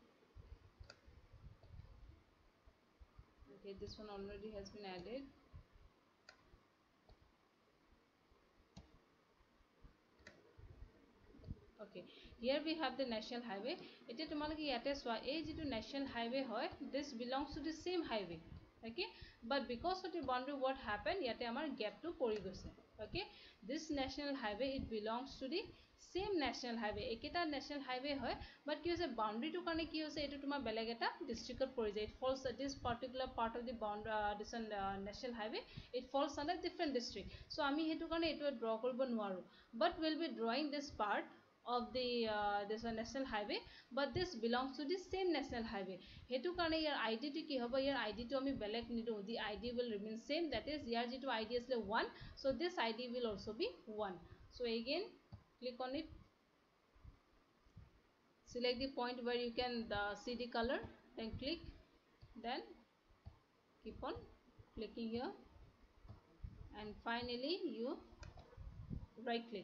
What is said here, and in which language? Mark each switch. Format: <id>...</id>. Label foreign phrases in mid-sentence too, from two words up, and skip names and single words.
<en>Okay, this one already has been added. Okay, here we have the national highway. It is</en> <as>তোমালোকে ইয়াতে চোৱা এই যিটো</as> <en>national highway</en> <as>hoy,</as> <en>this belongs to the same highway. Okay, but because of the boundary, what happened,</en> <as>ইয়াতে আমাৰ gap টো পৰি গৈছে.</as> <en>Okay, this national highway,</en> <as>it belongs to the same national highway, একেটা</as> <en>national highway</en> <as>হয়, but কি হৈছে boundary টো কাণে কি হৈছে, এইটো তোমাৰ বেলেগ এটা district ত পৰি যায়.</as> <en>It falls at this particular part of the boundary, this national highway, it falls under different district.</en> <as>So আমি সেইটো কাণে এইটো draw কৰিব নোৱাৰো,</as> <en>but we'll be drawing this part of the this one national highway, but this belongs to the same national highway.</en> <as>সেই কাৰণে</as> <en>your id</en> <as>টো কি হ'ব,</as> <en>your id</en> <as>টো আমি বেলেগ নিদিওঁ,</as> <en>the id will remain same, that is here jitu id is 1, so this id will also be 1. So again click on it, select the point where you can see the color, then click, then keep on clicking here, and finally you right click.</en>